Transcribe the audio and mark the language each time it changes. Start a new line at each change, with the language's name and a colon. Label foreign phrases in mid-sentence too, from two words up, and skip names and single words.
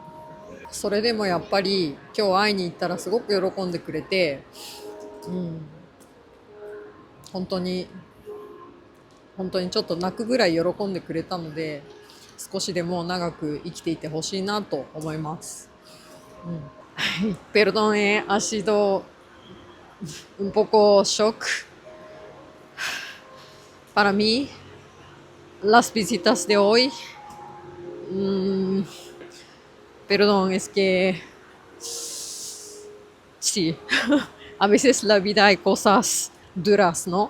Japanese: それでもやっぱり今日会いに行ったらすごく喜んでくれて、本当にちょっと泣くぐらい喜んでくれたので、少しでも長く生きていてほしいなと思います。
Spanish: Perdón, ha sido un poco shock para mí las visitas de hoy. Perdón, es que sí, a veces la vida hay cosas duras, ¿no?